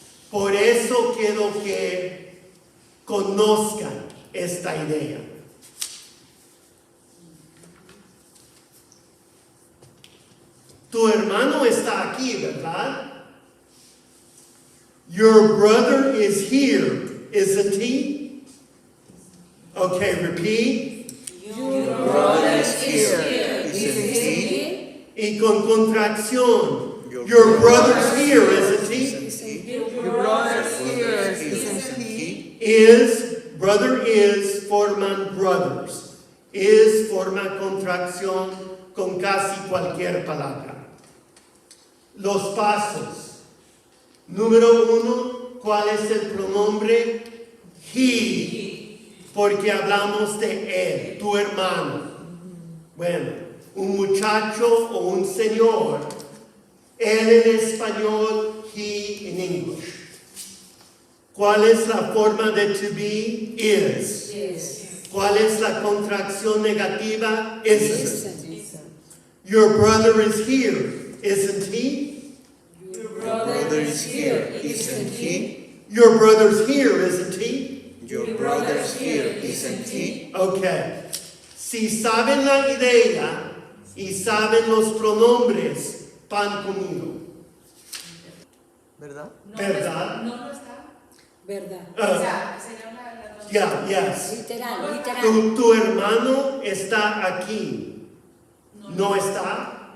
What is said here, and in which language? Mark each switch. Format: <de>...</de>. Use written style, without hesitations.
<es>Por eso quiero que conozcan esta idea. Tu hermano está aquí, ¿verdad?</es> <en>Your brother is here, isn't he? Okay, repeat. Your brother is here, Isn't he?</en> <es>Y con contracción.</es> <en>Your brother's here, isn't he? Your brother's here, isn't he? Is, brother is, forman brothers.</en> <es>Is forma contracción con casi cualquier palabra. Los pasos. Número 1, ¿cuál es el pronombre? He. Porque hablamos de él, tu hermano. Bueno, un muchacho o un señor. Él en español,</es> <en>he in English.</en> <es>¿Cuál es la forma de to be? Is.</es> <en>Yes.</en> <es>¿Cuál es la contracción negativa? Isn't.</es> <en>Isn't. Your brother is here, isn't he? Your brother is here, isn't he? Your brother's here, isn't he? Your brother's here, isn't he? Okay.</en> <es>Si saben la idea y saben los pronombres, van conmigo. ¿Verdad? ¿Verdad? No lo está. ¿Verdad? O sea, sería la</es> <en>Yeah, yes.</en> <es>Literal, literal. Tu hermano está aquí. ¿No está?</es>